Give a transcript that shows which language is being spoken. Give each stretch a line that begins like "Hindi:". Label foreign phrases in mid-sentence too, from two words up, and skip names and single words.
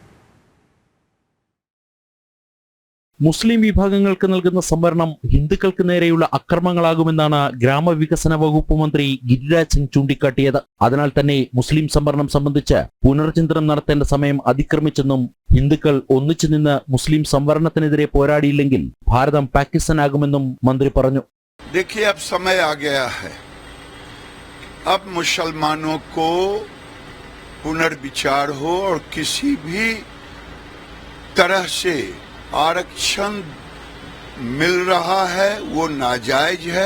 Malayalam: മുസ്ലിം വിഭാഗങ്ങൾക്ക് നൽകുന്ന സംവരണം ഹിന്ദുക്കൾക്ക് നേരെയുള്ള അക്രമങ്ങളാകുമെന്നാണ് ഗ്രാമവികസന വകുപ്പ് മന്ത്രി ഗിരിരാജ് സിംഗ് ചൂണ്ടിക്കാട്ടിയത്. അതിനാൽ തന്നെ മുസ്ലിം സംവരണം സംബന്ധിച്ച് പുനർചിന്തനം നടത്തേണ്ട സമയം അതിക്രമിച്ചെന്നും ഹിന്ദുക്കൾ ഒന്നിച്ചു നിന്ന് മുസ്ലിം സംവരണത്തിനെതിരെ പോരാടിയില്ലെങ്കിൽ ഭാരതം പാകിസ്ഥാനാകുമെന്നും മന്ത്രി പറഞ്ഞു.
Hindi: देखिए, अब समय आ गया है. अब मुसलमानों को पुनर्विचार हो और किसी भी तरह से आरक्षण मिल रहा है वो नाजायज है.